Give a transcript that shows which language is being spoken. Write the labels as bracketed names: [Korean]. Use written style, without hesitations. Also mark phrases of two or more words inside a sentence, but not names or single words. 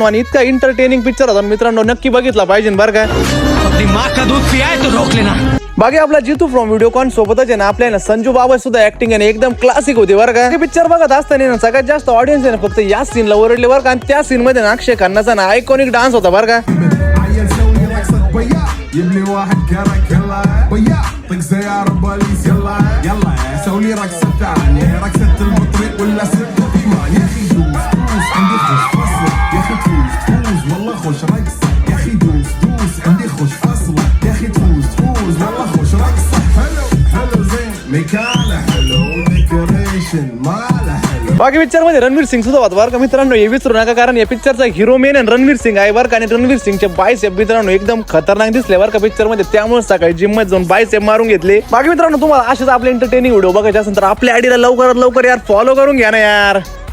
[Marathi] आणि इतका [English] entertaining picture [Marathi] होता मित्रांनो, नक्की बघितला पाहिजे बरं का. बाकी आपला जितू फ्रॉम व्हिडिओकॉन सोबतच आहे ना आपल्या संजू बाबा सुद्धा ऍक्टिंग आहे एकदम क्लासिक होती बरं का. पिक्चर बघत असताना सगळ्यात जास्त ऑडियन्स आहे ना फक्त या सीनला ओरडले बरं का. आणि त्या सीन मध्ये ना अक्षय खन्नाचा ना [English] iconic dance [Marathi] होता बरं का. [Arabic] يبني واحد كرك يلا بيا طق سيارة بوليس يلا يلا سوي لي رقصة ثانية رقصة المطرب ولا ست إيمان يا أخي دوس دوس عندي خوش فصلة يا أخي توز توز والله خوش رقصة يا أخي دوس دوس عندي خوش فصلة يا أخي توز توز والله خوش رقصة حلو حلو زين مكانه حلو ديكوريشن ماله حلو. [Marathi] बाकी पिक्चर मध्ये रणवीर सिंग सुद्धा होता बरं का मित्रांनो, हे विसरू नका कारण या पिक्चरचा [English] hero main [Marathi] रणवीर सिंग आहे बरं का. आणि रणवीर सिंगचे बायसेप मित्रांनो एकदम खतरनाक दिसले बरं का पिक्चर मध्ये. त्यामुळे सकाळी जिम मध्ये जाऊन बायसेप मारून घेतले. बाकी मित्रांनो तुम्हाला असेच आपले [English] entertaining video [Marathi] बघायचे असेल तर आपल्या आयडीला लवकरात लवकर यार फॉलो करून घ्या ना यार.